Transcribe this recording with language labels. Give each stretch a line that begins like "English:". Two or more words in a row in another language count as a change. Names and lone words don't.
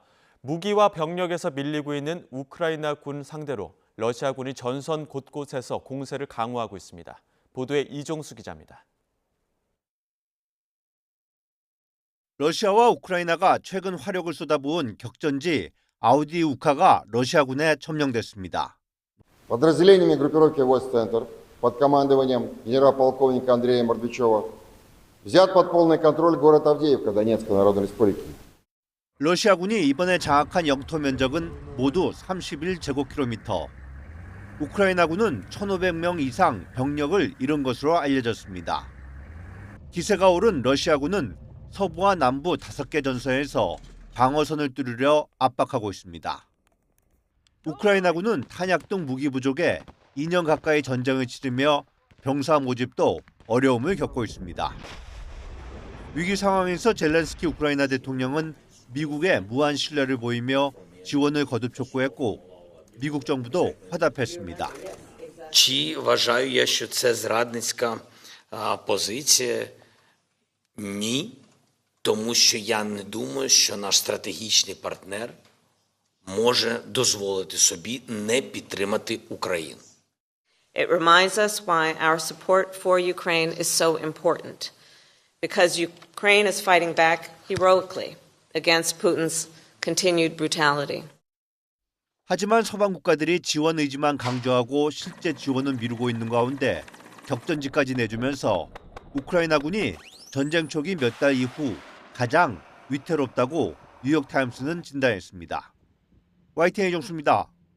Korean: 무기와 병력에서 밀리고 있는 우크라이나 군 상대로 러시아군이 전선 곳곳에서 공세를 강화하고 있습니다. 보도에 이종수 기자입니다. 러시아와 우크라이나가 최근 화력을 쏟아부은 격전지 아우디이우카가 러시아군에 점령됐습니다.
Russian: Подразделениями группировки войск «Центр» под командованием генерал-полковника Андрея Мордвичева взят под полный контроль город Авдеевка Донецкой Народной Республики.
Korean: 러시아군이 이번에 장악한 영토 면적은 모두 31제곱킬로미터. 우크라이나군은 1,500명 이상 병력을 잃은 것으로 알려졌습니다. 기세가 오른 러시아군은 서부와 남부 5개 전선에서 방어선을 뚫으려 압박하고 있습니다. 우크라이나군은 탄약 등 무기 부족에 2년 가까이 전쟁을 치르며 병사 모집도 어려움을 겪고 있습니다. 위기 상황에서 젤렌스키 우크라이나 대통령은 미국에 무한 신뢰를 보이며 지원을 거듭 촉구했고 미국 정부도 화답했습니다.
Ukrainian: Чи вважаю я, що це зрадницька позиція? Ні, тому що я не думаю, що наш стратегічний партнер може дозволити собі не підтримати Україну.
English: It reminds us why our support for Ukraine is so important, because Ukraine is fighting back heroically against Putin's continued brutality.
Korean: 하지만 서방 국가들이 지원 의지만 강조하고 실제 지원은 미루고 있는 가운데 격전지까지 내주면서 우크라이나군이 전쟁 초기 몇 달 이후 가장 위태롭다고 뉴욕타임스는 진단했습니다. YTN 이종수입니다.